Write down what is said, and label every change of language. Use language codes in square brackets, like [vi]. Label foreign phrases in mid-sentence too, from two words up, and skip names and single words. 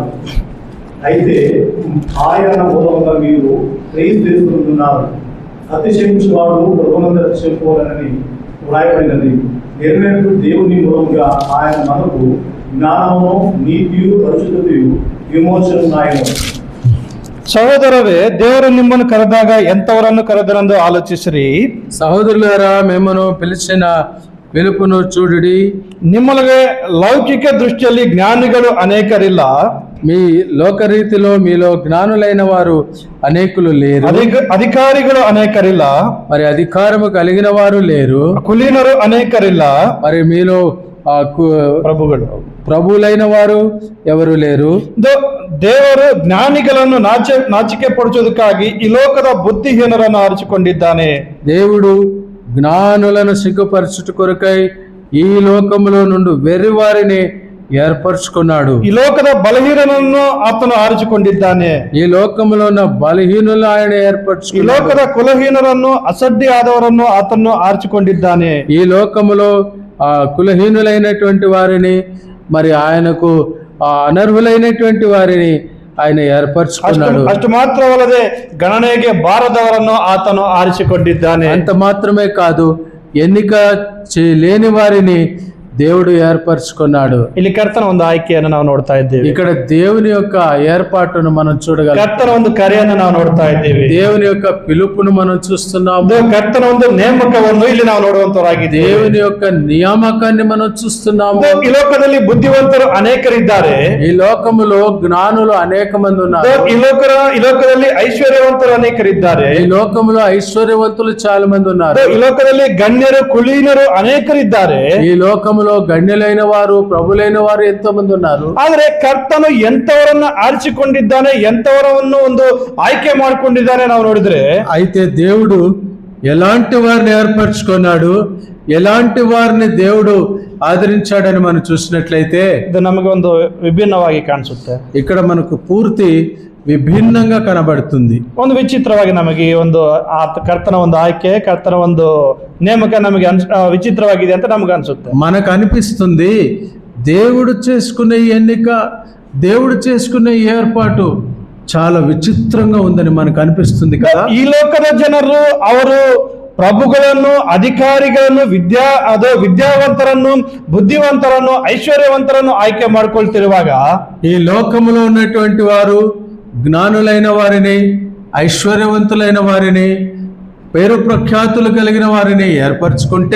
[te] అయితే ఆయన మూలంగా మీరు క్రీస్తు తెలుసుకుంటున్నారు. అతిశయించువాడు ప్రభునందు అతిశయించుకోవాలని వ్రాయబడినది. నెరవేర్పు దేవుని మూలంగా ఆయన మనకు జ్ఞానమును, నీతియు, పరిశుద్ధతయు, విమోచనయు. సహోదరవే, [kn] ದೇವರು ನಿಮ್ಮನ್ನು ಕರೆದಾಗ ಎಂತವರನ್ನು ಕರೆದರೆಂದು ಆಲೋಚಿಸಿರಿ. [te] సహోదరులారా, మిమ్మను పిలిచిన పిలుపును చూడుడి. [kn] ನಿಮ್ಮೊಳಗೆ ಲೌಕಿಕ ದೃಷ್ಟಿಯಲ್ಲಿ ಜ್ಞಾನಿಗಳು ಅನೇಕರಿಲ್ಲ, [te] మీ లోకరీతిలో మీలో జ్ఞానులైన వారు అనేకులు లేరు, [kn] ಅಧಿಕಾರಿಗಳು ಅನೇಕರಿಲ್ಲ, [te] మరి అధికారము కలిగిన వారు లేరు, [kn] ಕುಲೀನರು ಅನೇಕರಿಲ್ಲ, [te] మరి మీలో [kn] ಪ್ರಭುಗಳು [te] ప్రభువులైన వారు ఎవరు లేరు. [kn] ದೇವರು ಜ್ಞಾನಿಗಳನ್ನು ನಾಚಿಕೆ ಪಡಿಸೋದಕ್ಕಾಗಿ ಈ ಲೋಕದ ಬುದ್ಧಿಹೀನರನ್ನು ಆರಿಸಿಕೊಂಡಿದ್ದಾನೆ. [te] దేవుడు జ్ఞానులను సిగ్గుపరచుట కొరకై ఈ లోకములో నుండి వెర్రి వారిని ఏర్పరచుకున్నాడు. [kn] ಈ ಲೋಕದ ಬಲಹೀನನನ್ನು ಆತನು ಆರಿಸಿಕೊಂಡಿದ್ದಾನೆ. [te] ఈ లోకములో ఉన్న బలహీనులు ఆయన [kn] ಈ [te] ఏర్పరచుకున్నాడు. [kn] ಲೋಕದ ಕುಲಹೀನರನ್ನು, ಅಸಡ್ಡಿ ಆದವರನ್ನು ಆತನು ಆರಿಸಿಕೊಂಡಿದ್ದಾನೆ. [te] ఈ లోకములో కులహీనులైనటువంటి వారిని, మరి ఆయనకు అనర్హులైనటువంటి వారిని ఆయన ఏర్పరచుకున్నాడు. [kn] ಅಷ್ಟು ಮಾತ್ರವಲ್ಲದೆ ಗಣನೆಗೆ ಬಾರದವರನ್ನು ಆತನು ಆರಿಸಿಕೊಂಡಿದ್ದಾನೆ. [te] అంత మాత్రమే కాదు, ఎన్నిక లేని వారిని దేవుడు ఏర్పరచుకున్నాడు. [kn] ಇಲ್ಲಿ ಕರ್ತನ ಒಂದು ಆಯ್ಕೆಯನ್ನು ನಾವು ನೋಡ್ತಾ ಇದ್ದೇವೆ. [te] ఇక్కడ దేవుని యొక్క ఏర్పాటును మనం చూడగలం. [kn] ಕರ್ತನ ಒಂದು ಕರೆಯನ್ನು ನಾವು ನೋಡ್ತಾ ಇದ್ದೇವೆ. [te] దేవుని యొక్క పిలుపును మనం చూస్తున్నాము. [kn] ಕರ್ತನ ಒಂದು ನೇಮಕವನ್ನು ಇಲ್ಲಿ ನಾವು ನೋಡುವಂತವರಾಗಿದ್ದೇವೆ. [te] దేవుని యొక్క నియామకాన్ని మనం చూస్తున్నాము. [kn] ಈ ಲೋಕದಲ್ಲಿ ಬುದ್ಧಿವಂತರು ಅನೇಕರಿದ್ದಾರೆ, [te] ఈ లోకములో జ్ఞానులు అనేక మంది ఉన్నారు. [kn] ಈ ಲೋಕದಲ್ಲಿ ಐಶ್ವರ್ಯವಂತರು ಅನೇಕರಿದ್ದಾರೆ, [te] ఈ లోకములో ఐశ్వర్యవంతులు చాలా మంది ఉన్నారు. [kn] ಈ ಲೋಕದಲ್ಲಿ ಗಣ್ಯರು, ಕುಲೀನರು ಅನೇಕರಿದ್ದಾರೆ. [te] ఈ లోకములో గಣ್యులైన వారు, ప్రభులైన వారు ఎంతో మంది ఉన్నారు. [kn] ಆದ್ರೆ ಕರ್ತನು ಎಂತವರನ್ನ ಆರಿಸಿಕೊಂಡಿದ್ದಾನೆ, ಎಂತವರನ್ನು ಒಂದು ಆಯ್ಕೆ ಮಾಡಿಕೊಂಡಿದ್ದಾನೆ ನಾವು ನೋಡಿದ್ರೆ, [te] అయితే దేవుడు ఎలాంటి వారిని ఏర్పరచుకున్నాడు, ఎలాంటి వారిని దేవుడు ఆదరించాడని మనం చూసినట్లయితే [kn] ಇದು ನಮಗೆ ಒಂದು ವಿಭಿನ್ನವಾಗಿ ಕಾಣಿಸುತ್ತೆ. [te] ఇక్కడ మనకు పూర్తి విభిన్నంగా కనబడుతుంది. [kn] ಒಂದು ವಿಚಿತ್ರವಾಗಿ ನಮಗೆ ಈ ಒಂದು ಕರ್ತನ ಒಂದು ಆಯ್ಕೆ, ಕರ್ತನ ಒಂದು ನೇಮಕ ನಮಗೆ ವಿಚಿತ್ರವಾಗಿದೆ ಅಂತ ನಮ್ಗೆ ಅನ್ಸುತ್ತೆ. [te] మనకు అనిపిస్తుంది దేవుడు చేసుకునే ఎన్నిక, దేవుడు చేసుకునే ఏర్పాటు చాలా విచిత్రంగా ఉందని మనకు అనిపిస్తుంది కదా. [kn] ಈ ಲೋಕದ ಜನರು ಅವರು ಪ್ರಭುಗಳನ್ನು, ಅಧಿಕಾರಿಗಳನ್ನು, ವಿದ್ಯಾವಂತರನ್ನು, ಬುದ್ಧಿವಂತರನ್ನು, ಐಶ್ವರ್ಯವಂತರನ್ನು ಆಯ್ಕೆ ಮಾಡ್ಕೊಳ್ತಿರುವಾಗ [te] ఈ లోకములో ఉన్నటువంటి వారు జ్ఞానులైన వారిని, ఐశ్వర్యవంతులైన వారిని, పేరు ప్రఖ్యాతులు కలిగిన వారిని ఏర్పరచుకుంటే,